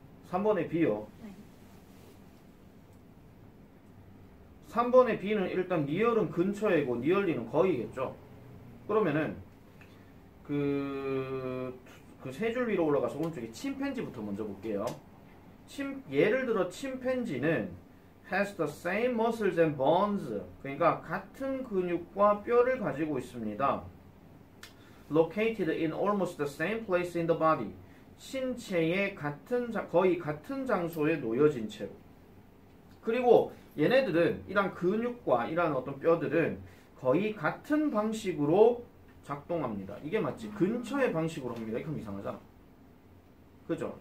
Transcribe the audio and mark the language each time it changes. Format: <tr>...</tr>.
<ko>3번의 B요. 네. 3번의 B는 일단 니얼은 근처이고 니얼리는 거의겠죠. 그러면은 그 세 줄 위로 올라가서 오른쪽에 침팬지부터 먼저 볼게요.</ko> <en>예를 들어 침팬지는 has the same muscles and bones.</en> <ko>그러니까 같은 근육과 뼈를 가지고 있습니다.</ko> <en>located in almost the same place in the body.</en> <ko>신체의 거의 같은 장소에 놓여진 채로. 그리고 얘네들은 이런 근육과 이런 어떤 뼈들은 거의 같은 방식으로 작동합니다. 이게 맞지? 근처의 방식으로 합니다. 이건 이상하잖아. 그죠?</ko>